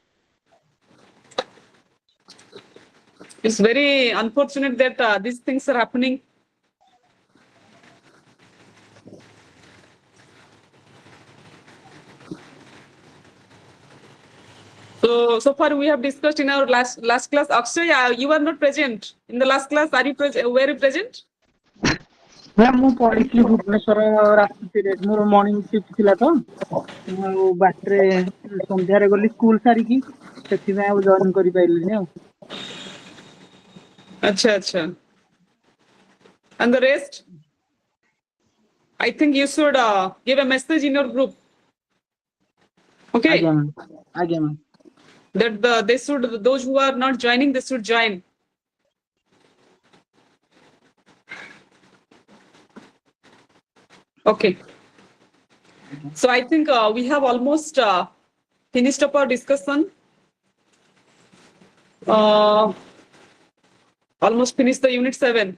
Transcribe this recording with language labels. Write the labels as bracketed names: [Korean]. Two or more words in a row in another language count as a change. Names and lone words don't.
[English] It's very unfortunate that these things are happening. So far we have discussed in our last class. Akshay, you are not present in the last class. Are you present? Were you present? [Odia] ମ୍ୟାମ୍ ମୁଁ ପଢିଥିଲି ଭୁବନେଶ୍ୱର ରାତି ପିରିୟଡ ମୋର [English] morning shift [Odia] ଥିଲା ତ ମୁଁ ଆଉ ବାଟରେ ସନ୍ଧ୍ୟାରେ ଗଲି ସ୍କୁଲ ସାରିକି ସେଥିପାଇଁ ଆଉ ଜଏନ୍ କରିପାରିଲିନି ଆଉ [English] Acha. And the rest? I think you should give a message in your group. Okay. [Odia] ଆଜ୍ଞା ମ୍ୟାମ୍ [English] that those who are not joining, they should join. Okay. So I think we have almost finished up our discussion. Almost finished the unit 7.